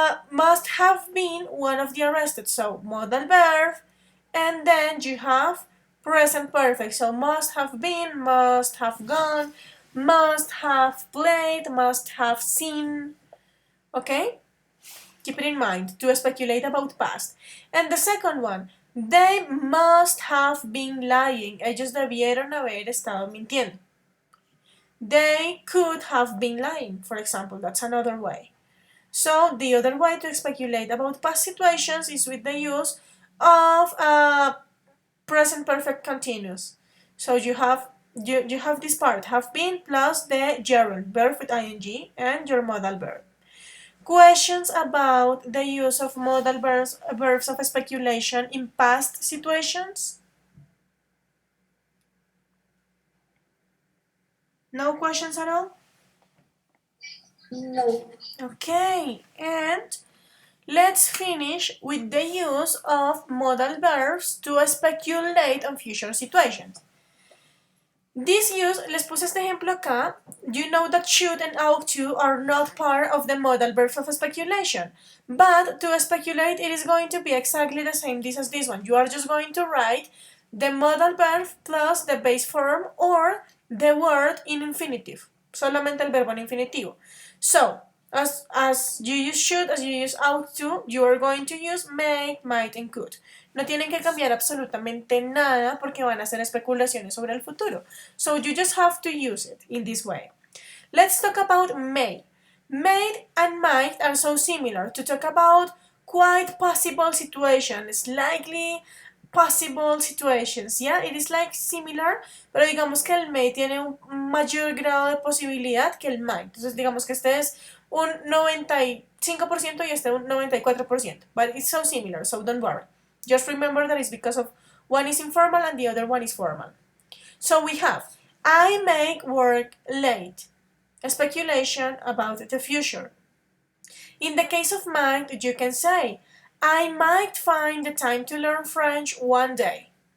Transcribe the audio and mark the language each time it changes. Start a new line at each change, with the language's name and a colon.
English: Must have been one of the arrested. So modal verb, and then you have present perfect. So must have been, must have gone, must have played, must have seen. Okay? Keep it in mind to speculate about past. And the second one, they must have been lying.
Spanish: Ellos debieron haber estado mintiendo.
English: They could have been lying, for example. That's another way. So the other way to speculate about past situations is with the use of present perfect continuous. So you have this part, have been plus the gerund, verb with ing, and your modal verb. Questions about the use of modal verbs of speculation in past situations? No questions at all? No. Okay, and let's finish with the use of modal verbs to speculate on future situations. This use,
Spanish: les puse este ejemplo acá.
English: You know that should and ought to are not part of the modal verbs of speculation. But to speculate, it is going to be exactly the same as this one. You are just going to write the modal verb plus the base form or the word in infinitive.
Spanish: Solamente el verbo en infinitivo.
English: So, as you use should, as you use ought to, you are going to use may, might, and could.
Spanish: No tienen que cambiar absolutamente nada porque van a hacer especulaciones sobre el futuro.
English: So you just have to use it in this way. Let's talk about may. May and might are so similar to talk about quite possible situations, likely possible situations. Yeah, it is like similar,
Spanish: pero digamos que el may tiene un mayor grado de posibilidad que el might. Entonces digamos que este es un 95% y este un 94%.
English: But it's so similar, so don't worry. Just remember that it's because of one is informal and the other one is formal. So we have, I make work late. A speculation about the future. In the case of might, you can say, I might find the time to learn French one day.